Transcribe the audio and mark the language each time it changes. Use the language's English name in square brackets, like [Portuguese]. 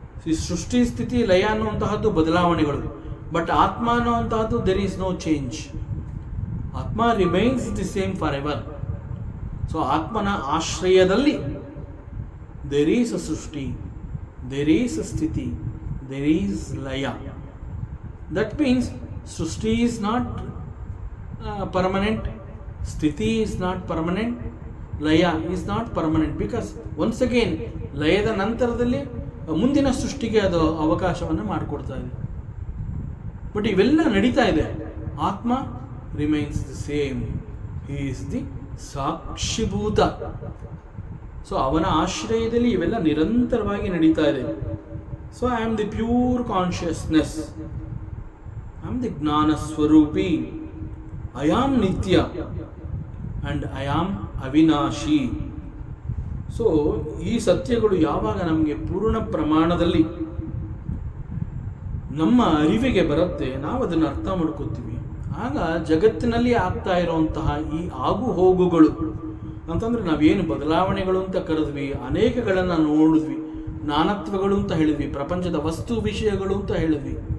[Kannada] ಈ ಸೃಷ್ಟಿ, ಸ್ಥಿತಿ, ಲಯ ಅನ್ನುವಂತಹದ್ದು ಬದಲಾವಣೆಗಳು. ಬಟ್ ಆತ್ಮ ಅನ್ನುವಂತಹದ್ದು [English] There is no change. Atma remains the same forever. So [Kannada] ಆತ್ಮನ ಆಶ್ರಯದಲ್ಲಿ [English] There is a srishti, there is a sthiti, there is laya. That means srishti is not permanent, sthiti is not permanent, laya is not permanent, because once again [Kannada] ಲಯದ ನಂತರದಲ್ಲಿ ಮುಂದಿನ ಸೃಷ್ಟಿಗೆ ಅದು ಅವಕಾಶವನ್ನು ಮಾಡಿಕೊಡ್ತಾ ಇದೆ. [English] but [Kannada] ಇವೆಲ್ಲ ನಡೀತಾ ಇದೆ. [English] Atma remains the same, he is the sakshibhuta. So [Kannada] ಅವನ ಆಶ್ರಯದಲ್ಲಿ ಇವೆಲ್ಲ ನಿರಂತರವಾಗಿ ನಡೀತಾ ಇದೆ. [English] So I am the pure consciousness, I am the Gnana Swarupi. I am Nitya and I am Avinashi. [Kannada] So ಈ ಸತ್ಯಗಳು ಯಾವಾಗ ನಮಗೆ ಪೂರ್ಣ ಪ್ರಮಾಣದಲ್ಲಿ ನಮ್ಮ ಅರಿವಿಗೆ ಬರುತ್ತೆ, ನಾವು ಅದನ್ನು ಅರ್ಥ ಮಾಡ್ಕೋತೀವಿ, ಆಗ ಜಗತ್ತಿನಲ್ಲಿ ಆಗ್ತಾ ಇರುವಂತಹ ಈ ಆಗು ಹೋಗುಗಳು ಅಂತಂದರೆ ನಾವೇನು ಬದಲಾವಣೆಗಳು ಅಂತ ಕರೆದ್ವಿ, ಅನೇಕಗಳನ್ನು ನೋಡಿದ್ವಿ, ನಾನತ್ವಗಳು ಅಂತ ಹೇಳಿದ್ವಿ, ಪ್ರಪಂಚದ ವಸ್ತು ವಿಷಯಗಳು ಅಂತ ಹೇಳಿದ್ವಿ.